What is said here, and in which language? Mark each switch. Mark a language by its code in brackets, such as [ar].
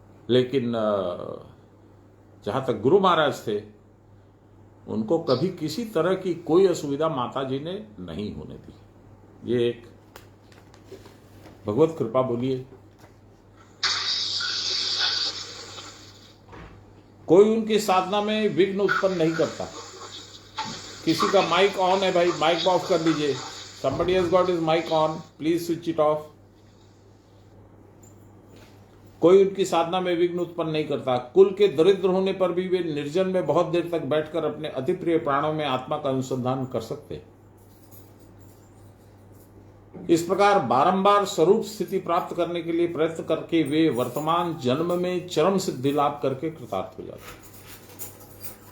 [hi] लेकिन जहां तक गुरु महाराज थे, उनको कभी किसी तरह की कोई असुविधा माता जी ने नहीं होने दी। ये एक भगवत कृपा बोलिए। कोई उनकी साधना में विघ्न उत्पन्न नहीं करता। किसी का माइक ऑन है भाई, माइक ऑफ कर लीजिए। [en] somebody has got his mic on, please switch it off। [hi] कोई उनकी साधना में विघ्न उत्पन्न नहीं करता। कुल के दरिद्र होने पर भी वे निर्जन में बहुत देर तक बैठकर अपने अति प्रिय प्राणों में आत्मा का अनुसंधान कर सकते। इस प्रकार बारंबार स्वरूप स्थिति प्राप्त करने के लिए प्रयत्न करके वे वर्तमान जन्म में चरम सिद्धि लाभ करके कृतार्थ हो जाते।